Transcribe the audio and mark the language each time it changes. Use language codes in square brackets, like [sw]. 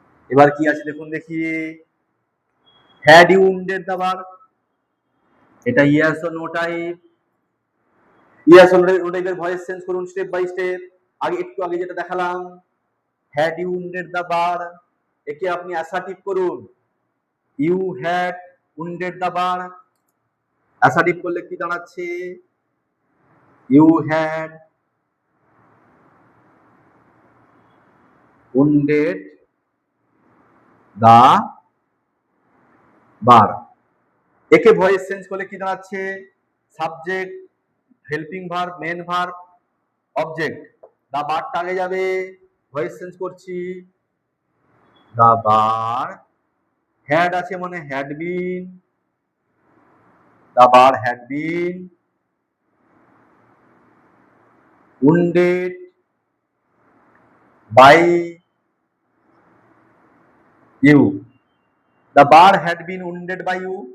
[bn] এবার কি আছে দেখুন, দেখি, [en] had you wounded the bird, [bn] এটা ইয়েস ও নো টাইপ। ইয়েস ও নো টাইপের ভয়েস চেঞ্জ করুন স্টেপ বাই স্টেপ। আগে একটু আগে যেটা দেখালাম, [en] had you wounded the bird, [bn] একে আপনি অ্যাসার্টিভ করুন, [en] You had wounded the bird। [bn] Assertive করলে কি দাঁড়াচ্ছে? [en] You had wounded the bird। [bn] একে ভয়েস চেঞ্জ করলে কি দাঁড়াচ্ছে? Subject, helping verb, main verb, object, দা বার্ডটা আগে যাবে, ভয়েস চেঞ্জ করছি, দা বার্ড হ্যাড আছে মানে had been, [en] The bird had been wounded by you, the bird had been wounded by you।